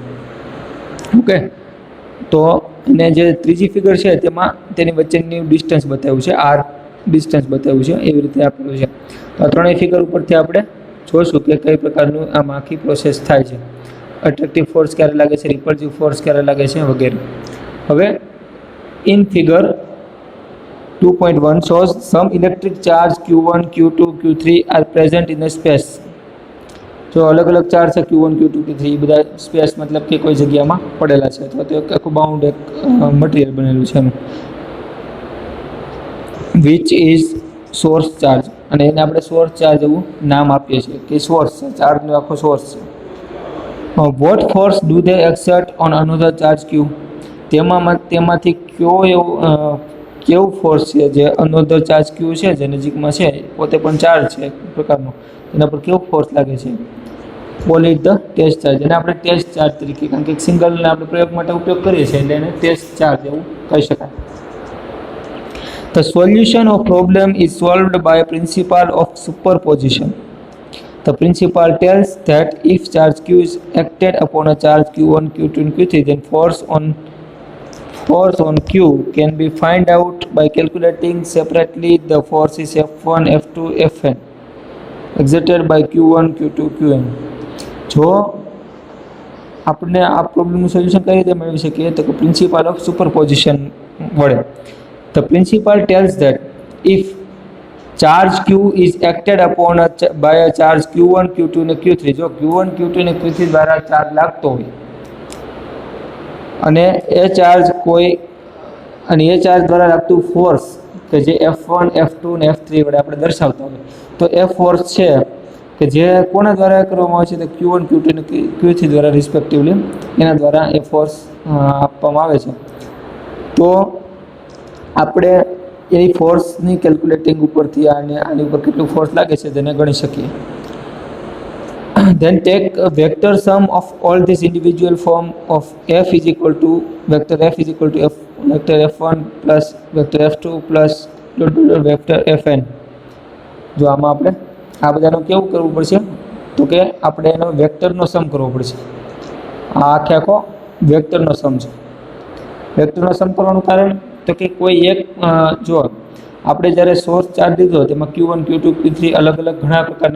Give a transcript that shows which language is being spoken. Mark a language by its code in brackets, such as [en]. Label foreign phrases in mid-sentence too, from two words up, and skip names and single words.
[gu] ઓકે, તો અને જે ત્રીજી ફિગર છે તેમાં તેની વચ્ચેની ડિસ્ટન્સ બતાવ્યું છે, આર ડિસ્ટન્સ બતાવ્યું છે, એવી રીતે આપેલું છે. તો આ ત્રણેય ફિગર ઉપરથી આપણે જોઈશું કે કઈ પ્રકારનું આમ આખી પ્રોસેસ થાય છે. [en] attractive force [gu] ક્યારે લાગે છે, [en] repulsive force [gu] ક્યારે લાગે છે વગેરે. [en] હવે In figure 2.1 shows some electric charge Q1, Q2, Q3 are present in a space. [hi] जो अलग अलग चार्ज है [gu] Q1, Q2, Q3 બધા સ્પેસ મતલબ કે કોઈ જગ્યામાં પડેલા છે અથવા તો આખું બાઉન્ડ એક મટીરિયલ બનેલું છે એનું [en] which is source charge [gu] અને એને આપણે [en] source charge [gu] એવું નામ આપીએ છીએ કે સોર્સ છે ચાર્જનો આખો સોર્સ છે. [en] what force do they exert on another charge Q [gu] તેમાંથી કેવું ફોર્સ છે જે [en] another charge [gu] Q છે જે નજીકમાં છે પોતે પણ ચાર્જ છે એક પ્રકારનો એના પર કેવો ફોર્સ લાગે છે [en] call it the test charge [gu] એને આપણે [en] test charge [gu] તરીકે કારણ કે સિંગલને આપણે પ્રયોગ માટે ઉપયોગ કરીએ છીએ એટલે એને [en] test charge [gu] એવું કહી શકાય. [en] The solution of problem is solved by a principle of superposition. The principle tells that if charge Q is acted upon a charge Q1, Q2 and Q3 then force on Q can be found out by calculating separately the forces F1, F2, Fn exerted by Q1, Q2, Qn. [gu] જો આપણે આ પ્રોબ્લેમનું સોલ્યુશન કઈ રીતે મેળવી શકીએ તો કે [en] principle of superposition [gu] વડે. [en] The principle tells that if charge Q is acted upon by a charge Q1, Q2 [gu] અને Q3 જો Q1, Q2 અને Q3 દ્વારા ચાર્જ લાગતો હોય અને એ ચાર્જ દ્વારા લાગતું ફોર્સ કે જે F1, F2 અને F3 વડે આપણે દર્શાવતા હોય તો એ ફોર્સ છે કે જે કોના દ્વારા કરવામાં આવે છે તો Q1, Q2 અને Q3 દ્વારા રિસ્પેક્ટિવલી એના દ્વારા એ ફોર્સ આપવામાં આવે છે. તો આપણે એ ફોર્સની કેલ્ક્યુલેટિંગ ઉપરથી આની ઉપર કેટલું ફોર્સ લાગે છે તેને ગણી શકીએ. [en] Then take a vector sum of all these individual form of F is equal to vector F is equal to vector F1 plus vector F2 plus vector Fn. [gu] જો આમાં આપણે આ બધાનું કેવું કરવું પડશે તો કે આપણે એનો વેક્ટરનો સમ કરવો પડશે. આ આખો વેક્ટરનો સમ છે. વેક્ટરનો સમ કરવાનું કારણ તો કે કોઈ એક જો આપણે જ્યારે [en] source charge [gu] લીધો તેમાં Q1, Q2, Q3 અલગ અલગ ઘણા પ્રકારના